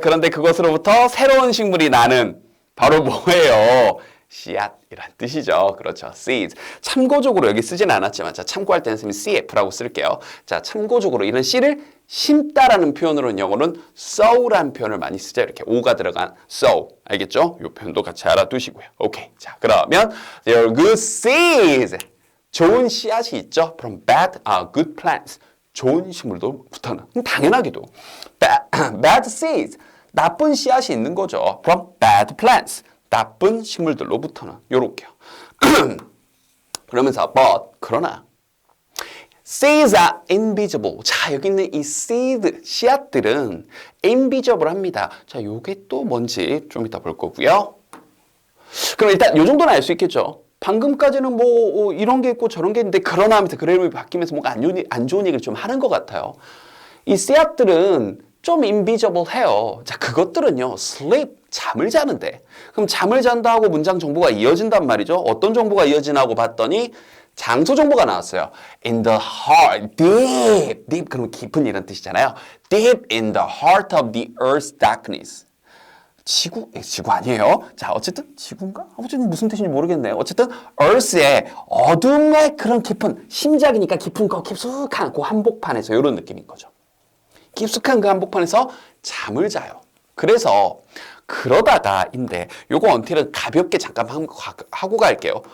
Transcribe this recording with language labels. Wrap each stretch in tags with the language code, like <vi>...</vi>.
<ko>그런데 그것으로부터 새로운 식물이 나는 바로 뭐예요? 씨앗이란 뜻이죠. 그렇죠. seeds. 참고적으로 여기 쓰진 않았지만 자, 참고할 때는 선생님이 CF라고 쓸게요. 자, 참고적으로 이런 씨를 심다라는 표현으로는 영어는 sow라는 표현을 많이 쓰죠. 이렇게 오가 들어간 sow. 알겠죠? 이 표현도 같이 알아두시고요. 오케이. 자, 그러면</ko> <en>there are good seeds.</en> <ko>좋은 씨앗이 있죠.</ko> <en>From good plants.</en> <ko>좋은 식물로부터는 당연하게도</ko> <en>bad seeds</en> <ko>나쁜 씨앗이 있는 거죠.</ko> <en>From bad plants</en> <ko>나쁜 식물들로부터는 요렇게요. 그러면서</ko> <en>but</en> <ko>그러나</ko> <en>seeds are invisible.</en> <ko>자, 여기 있는 이 seed 씨앗들은 invisible 합니다. 자, 요게 또 뭔지 좀 이따 볼 거고요. 그럼 일단 요 정도는 알 수 있겠죠. 방금까지는 뭐 이런 게 있고 저런 게 있는데 그러나 하면서 그래픽이 바뀌면서 뭔가 안 좋은 얘기를 좀 하는 것 같아요. 이 씨앗들은 좀 invisible 해요. 자, 그것들은요. sleep, 잠을 자는데. 그럼 잠을 잔다 하고 문장 정보가 이어진단 말이죠. 어떤 정보가 이어지나고 봤더니 장소 정보가 나왔어요.</ko> <en>in the heart,</en> <ko>deep, 그럼 깊은 이런 뜻이잖아요.</ko> <en>deep in the heart of the earth's darkness.</en> <ko>지구 아니에요. 자, 어쨌든 지구인가? 어쨌든 무슨 뜻인지 모르겠네요. 어쨌든 earth의 어둠의 그런 깊은 심장이니까 깊은 거 깊숙한 그 한복판에서 이런 느낌인 거죠. 깊숙한 그 한복판에서 잠을 자요. 그래서 그러다가인데 요거 언틸은 가볍게 잠깐 하고 갈게요.</ko>